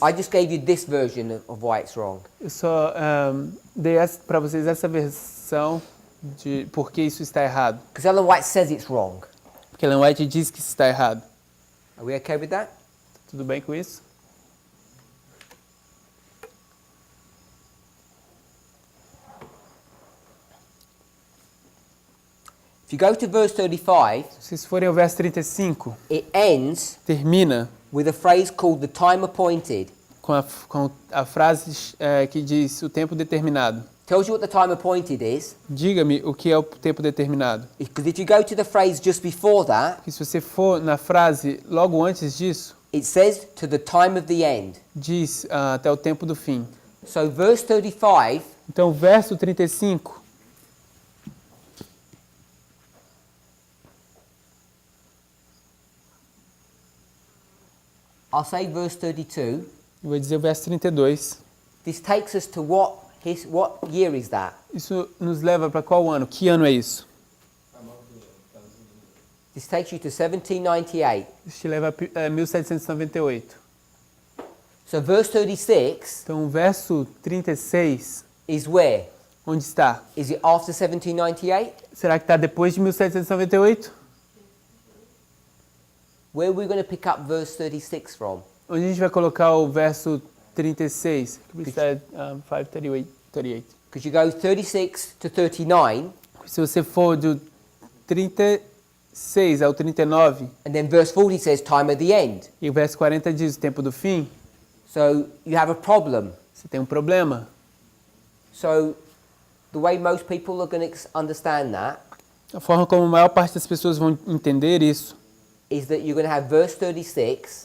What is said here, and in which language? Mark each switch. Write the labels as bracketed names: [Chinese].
[English] I just gave you this version of why it's wrong. [Portuguese] Eu só dei para vocês essa versão de por que isso está errado. [English] Because Ellen White says it's wrong. [Portuguese] Porque Ellen White diz que isso está errado. [English] Are we okay with that? [Portuguese] Tudo bem com isso? [English] If you go to verse 35, [Portuguese] Se vocês forem ao verso 35, [English] it ends [Portuguese] termina [English] with a phrase called the time appointed. [Portuguese] com a frase que diz o tempo determinado. [English] tells you what the time appointed is. [Portuguese] Diga-me o que é o tempo determinado. [English] Because if you go to the phrase just before that, [Portuguese] E se você for na frase logo antes disso, [English] it says to the time of the end. [Portuguese] diz até o tempo do fim. [English] So verse 35, [Portuguese] Então, verso 35, [English] I'll say verse 32. [Portuguese] eu vou dizer o verso 32. [English] This takes us to what year is that? [Portuguese] Isso nos leva para qual ano? Que ano é isso? [English] This takes you to 1798. [Portuguese] Isso te leva a 1798. [English] So verse 36 [Portuguese] Então, o verso 36, [English] is where? [Portuguese] onde está? [English] Is it after 1798? [Portuguese] Será que está depois de 1798? [English] Where are we going to pick up verse 36 from? [Portuguese] Onde a gente vai colocar o verso 36? [English] We said 538. Because you go 36 to 39, [Portuguese] Se você for do 36 ao 39, [English] and then verse 40 says time at the end. [Portuguese] e o verso 40 diz o tempo do fim, [English] So you have a problem. [Portuguese] você tem um problema. [English] So the way most people are going to understand that [Portuguese] A forma como a maior parte das pessoas vão entender isso [English] is that you're going to have verse 36.